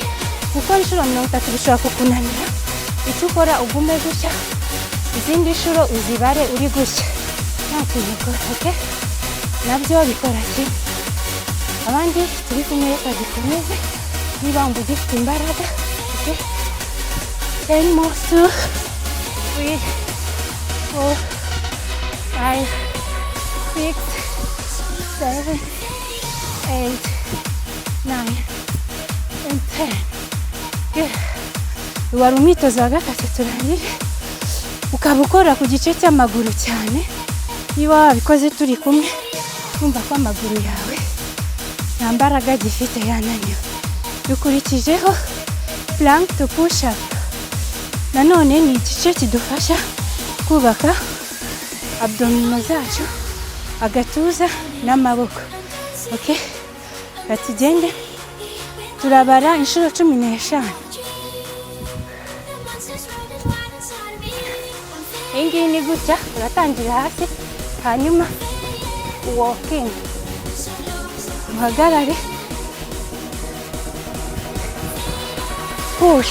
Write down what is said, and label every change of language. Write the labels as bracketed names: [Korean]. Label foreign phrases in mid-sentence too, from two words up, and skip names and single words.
[Kinyarwanda] Gukora inshuro 30 bishobora kukunanira. Icyo ukora ugume gutya, izindi nshuro uzibare uri gutya nta kintu ukora. Okay, nabyo bikora kimwe. Abandi turi kumwe reka dukomeze niba wumva ugifite imbaraga. [English] Okay, 10 more 2 3 4 5 6 7 8 9 and 10. [Kinyarwanda] Good. Wari umwitozo wa gatatu turangije, ukaba ukora ku gice cy'amaguru cyane. Niba wabikoze turi kumwe kumva ko amaguru yawe nta mbaraga gifite, yananiwe. Dukurikijeho [English] plank to push up. [Kinyarwanda] Nanone ni igice kidufasha kubaka abdominal zacu, agatuza n'amaboko. Okay, batugende turabara inshuro 15. Ingi ni gutya, uratangira hasi hanyuma walking, uhagarare, push.